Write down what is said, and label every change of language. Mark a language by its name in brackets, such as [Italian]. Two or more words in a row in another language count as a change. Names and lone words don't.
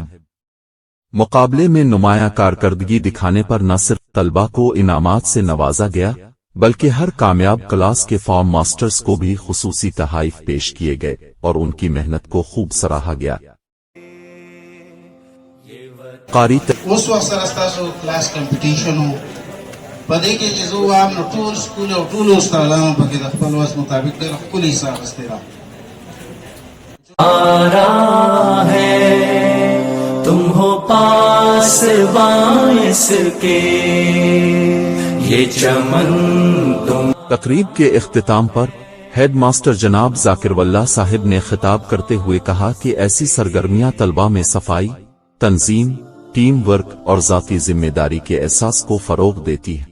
[Urdu] مقابلے میں نمایاں کارکردگی دکھانے پر نہ صرف طلباء کو انعامات سے نوازا گیا بلکہ ہر کامیاب کلاس کے فارم ماسٹرز کو بھی خصوصی تحائف پیش کیے گئے اور ان کی محنت کو خوب سراہا گیا۔ قاری [Pashto] اوس وخت سره ستاسو کلاس کمپټیشن پدې کې چې زه وایم نو ټول سکول او ټول استادانو پکې د خپل وس مطابق ډېر ښکلي حساب استرا [Urdu] آرا ہے تم ہو پاس باعث کے یہ چمن تم. تقریب کے اختتام پر ہیڈ ماسٹر جناب ذاکر واللہ صاحب نے خطاب کرتے ہوئے کہا کہ ایسی سرگرمیاں طلباء میں صفائی، تنظیم، ٹیم ورک اور ذاتی ذمہ داری کے احساس کو فروغ دیتی ہے.